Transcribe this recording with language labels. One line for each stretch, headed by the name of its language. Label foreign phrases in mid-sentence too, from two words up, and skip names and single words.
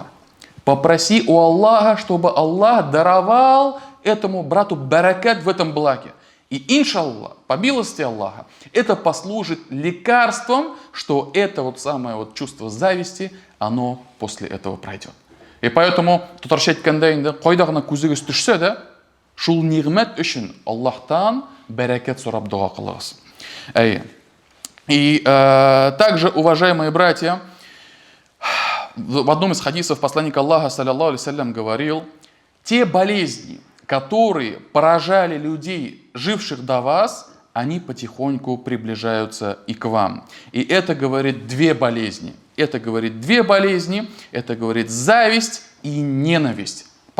Russian: Попроси у Аллаха, чтобы Аллах даровал этому брату баракат в этом благе. И иншаллах, по милости Аллаха, это послужит лекарством, что это вот самое вот чувство зависти, оно после этого пройдет. И поэтому
Tatar: татарша айтканда инде кайда гына күзегез төшсә дә, шул нигъмәт өчен Аллаһтан бәрәкәт сорап дуа кылыгыз.
Russian: И также, уважаемые братья, в одном из хадисов посланник Аллаха,
Arabic: صلى الله عليه وسلم,
Russian: говорил: те болезни, которые поражали людей, живших до вас, они потихоньку приближаются и к вам. И это, говорит, две болезни. Это, говорит, зависть и ненависть.